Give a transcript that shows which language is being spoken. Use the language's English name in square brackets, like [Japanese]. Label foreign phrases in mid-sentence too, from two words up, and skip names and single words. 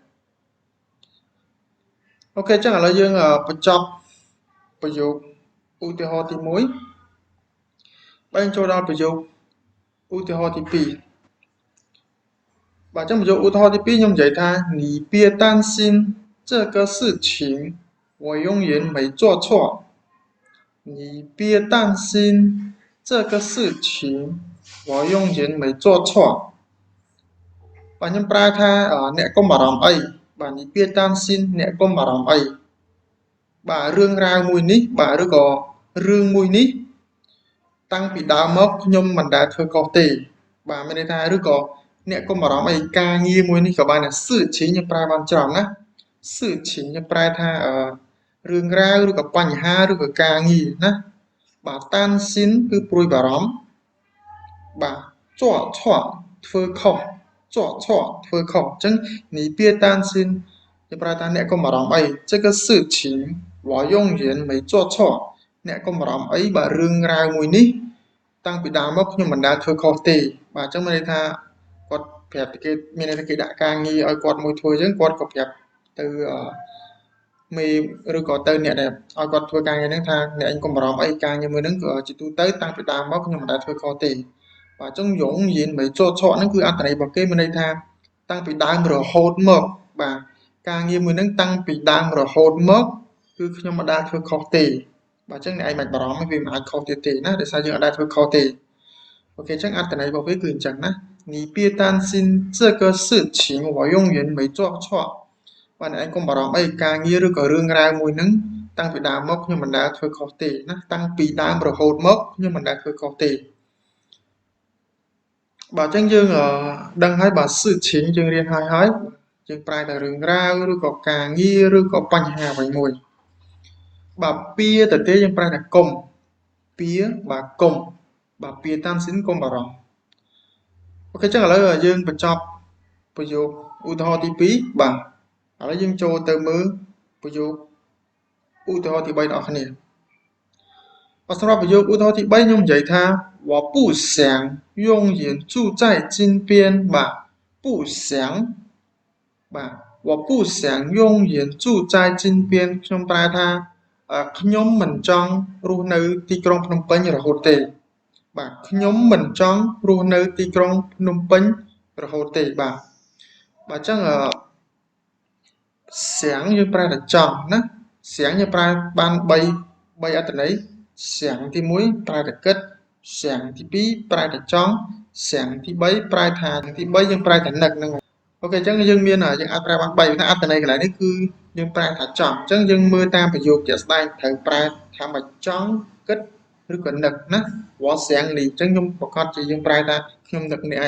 [Khmer] អូខេអញ្ចឹងឥឡូវយើងបញ្ចប់ប្រយោគឧទាហរណ៍ទី1បាទចូលដល់ប្រយោគឧទាហរណ៍ទី2 បាទអញ្ចឹងប្រយោគឧទាហរណ៍ទី2ខ្ញុំនិយាយថា [Chinese] 你别担心这个事情我永远没做错你别担心这个事情我永远没做错 [Khmer] បាទខ្ញុំប្រើថាអ្នកកុំបារម្ភអីបាទ [Chinese] 你别担心 [Khmer] អ្នកកុំបារម្ភអីបាទរឿងរ៉ាវមួយនេះបាទឬក៏រឿងមួយនេះតាំងពីដើ មមកខ្ញុំមិនដែលធ្វើខុសទេបាទមានន័យថាឬក៏អ្នកកុំបារម្ភអីការងារមួយនេះក៏បានដែរសឺឈីខ្ញុំប្រើបានច្រើនណាសឺឈីខ្ញុំប្រែថារឿងរ៉ាវឬក៏បញ្ហាឬក៏ការងារណាបាទតានស៊ីនគឺព្រួយបារម្ភបាទជាប់ឆក់ធ្វើខុសជាប់ឆក់ធ្វើខុសអ ញ្ចឹងនី [Chinese] 别担心 [Khmer] ខ្ញុំប្រើថាអ្នកកុំបារម្ភអី [Chinese] 这个事情我永远没做错 [Khmer] អ្នកកុំបារម្ភអីបាទរឿងរ៉ាវមួយនេះតាំងពីដើមមកខ្ញុំមិនដែលធ្វើខុសទេបាទអញ្ចឹងមានន័យថាគាត់ប្រាប់គេមានន័យថា គេដាក់ការងារឲ្យគាត់មួយធ្វើអញ្ចឹងគាត់ក៏ប្រាប់ទៅមេឬក៏ទៅអ្នកដែលឲ្យគាត់ធ្វើការងារហ្នឹងថាអ្នកឯងកុំបារម្ភអីការងារមួយហ្នឹងគឺជាទូទៅតាំងពីដើមមក ខ្ញុំមិនដែលធ្វើខុសទេបាទអញ្ចឹងយងយៀនមិនចោឆក់ហ្នឹងគឺអត្ថន័យរបស់គេមានន័យថាតាំងពីដើមរហូតមកបាទ ការងារមួយហ្នឹងតាំងពីដើមរហូតមកគឺខ្ញុំមិនដែលធ្វើខុសទេបាទអញ្ចឹងអ្នកឯងមិនបារម្ភវាមិនអាចខុសទៀតទេណាដោយសារយើងអត់ដែលធ្វើខុសទេអូខេអញ្ចឹងអត្ថន័យរបស់វាគឺអញ្ចឹងណា [Chinese] 你别担心这个事情我永远没做错 [Khmer] បាទអ្នកឯងកុំបារម្ភអីការងារឬក៏រឿងរ៉ាវមួយហ្នឹងតាំងពីដើមមកខ្ញុំមិនដែលធ្វើខុសទេណាតាំងពីដើមរហូតមកខ្ញុំមិនដែលធ្វើខុសទេ បាទអញ្ចឹងយើងដឹងហើយបាទសឺឈីងយើងរៀនហើយយើងប្រែតែរឿងរ៉ាវឬក៏ការងារឬក៏បញ្ហាអ្វីមួយបាទពៀទៅទេយើងប្រែថាកុំ ពៀបាទកុំបាទ [Chinese] 别担心 [Khmer] កុំបារម្ភអូខេអញ្ចឹងឥឡូវយើងបញ្ចប់ប្រយោគឧទាហរណ៍ទី2បាទឥឡូវ យើងចូលទៅមើលប្រយោគឧទាហរណ៍ទី3បងប្អូនគ្នាបាទសម្រាប់ប្រយោគឧទាហរណ៍ទី3 ខ្ញុំនិយាយថា [Chinese] 我不想永远住在金边 [Khmer] បាទ [Chinese] 不想 [Khmer] បាទ [Chinese] 我不想永远住在金边 [Khmer] ខ្ញុំប្រែថាខ្ញុំមិនចង់រស់នៅទីក្រុងភ្នំពេញរហូតទេបាទខ្ញុំមិនចង់រស់នៅទីក្រុងភ្នំពេញរហូតទេបាទអញ្ចឹង seng យើងប្រើតែចង់ណា seng យើងប្រើបាន3អត្ថន័យ seng ទី1ប្រើតែគិត seng ទី2ប្រើតែចង់ seng ទី3ប្រើថាទី3យើងប្រើតែនឹកហ្នឹងអូខេអញ្ចឹងយើងមានយើងអាចប្រើបាន3ថាអត្ថន័យកន្លែងនេះគឺយើងប្រើថាចង់អញ្ចឹងយើងមើលតាមប្រយោគជាក់ស្ដែងត្រូវប្រើថាមកចង់គិតឬក៏នឹកណាវ៉ាសៀងនេះអញ្ចឹងខ្ញុំប្រកាសជាយើងប្រើថាខ្ញុំនឹកនេះឯ